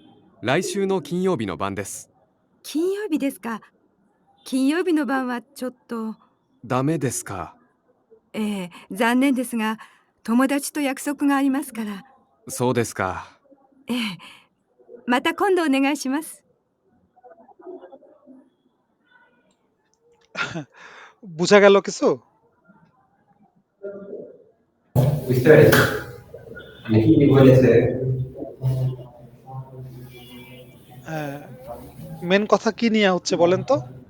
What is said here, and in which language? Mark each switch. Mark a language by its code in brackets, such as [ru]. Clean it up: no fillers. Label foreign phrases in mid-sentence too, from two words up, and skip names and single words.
[ja] 来週の金曜日の晩です。金曜日ですか。金曜日の晩はちょっと。ダメですか？残念ですが、友達と約束がありますから。そうですか。また今度お願いします。 [bn] বোঝা গেল কিছু? বুঝতে পেরেছি মানে কি বলেছে? মেন কথা কি নিয়ে হচ্ছে বলেন তো?